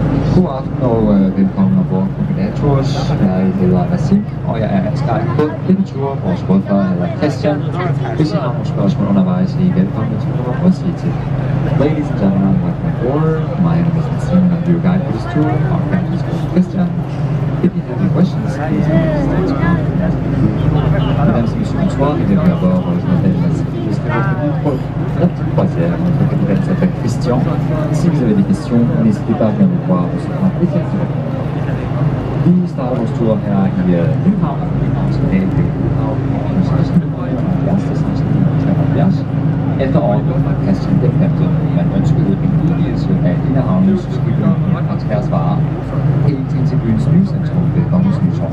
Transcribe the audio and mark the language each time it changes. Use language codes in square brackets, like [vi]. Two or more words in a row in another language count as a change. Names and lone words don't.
[da] God aften og velkommen ombord på Midnattours. Jeg hedder Nassim, og jeg er ansvarlig på denne tur. Vores rådfører hedder Christian. Hvis I har nogle spørgsmål undervejs, I er velkommen til at sige til. [en] Ladies and gentlemen, welcome aboard. My name is Nassim and I'm your guide for this tour. Our captain is called Christian. If you have any questions, please stay tuned. [fr] Mesdames et messieurs, bonsoir et bienvenue à bord. Je m'appelle Nassim, je serai votre guide pour la petite croisière. Notre capitaine s'appelle Christian. Si vous avez des questions, n'hésitez pas à venir nous voir. On se fera un plaisir de répondre. [da] Vi starter vores tur her i Nyhavn, som er i Nyhavn, og så skal vi på 70. Efter ordre fra Christian den Femte, man ønskede en udvidelse af Inderhavnens skibning og transportvarer helt ind til byens nye centrum ved Kongens Nytorv.